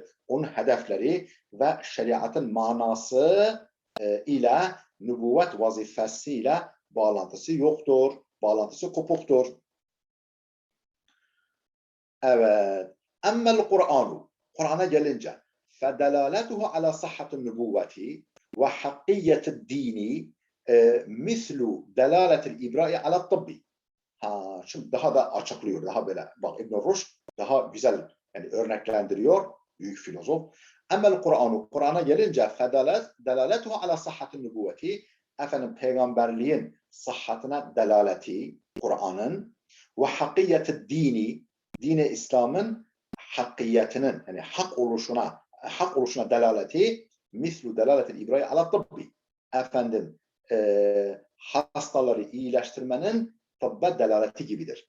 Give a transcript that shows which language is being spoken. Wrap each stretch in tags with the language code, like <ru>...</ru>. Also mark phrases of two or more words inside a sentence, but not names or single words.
<tr>Onun hedefleri ve şeriatın manası ile nübüvvet vazifesiyle bağlantısı yoktur. Bağlantısı kopuktur. Evet.</tr> <ar>أما القرآن.</ar> <tr>Kur'an'a gelince</tr> <ar>فَدَلَالَتُهُ عَلَى صَحَّةِ النُّبُوَّةِ وَحَقِّيَّةِ الدِّينِ مِثْلُ دَلَالَةِ الْاِبْرَاءِ عَلَى الطِّبِّ</ar> <tr>Şimdi daha da açıklıyor. Daha böyle bak İbn Rushd daha güzel yani örneklendiriyor. Büyük filozof.</tr> <ar>أما القرآن.</ar> <tr>Kur'an'a gelince</tr> <ar>فَدَلَالَتُهُ عَلَى صَحَّةِ النُّبُوَّةِ</ar> <tr>efendim peygamberliğin sıhhatine delaleti Kur'an'ın ve hakkiyeti dini İslam'ın hakkiyetinin yani hak oluşuna delaleti</tr> <ar>مثل دلالة الإبراهيم على الطب</ar> <tr>efendim hastaları iyileştirmenin tıbba delaleti gibidir.</tr>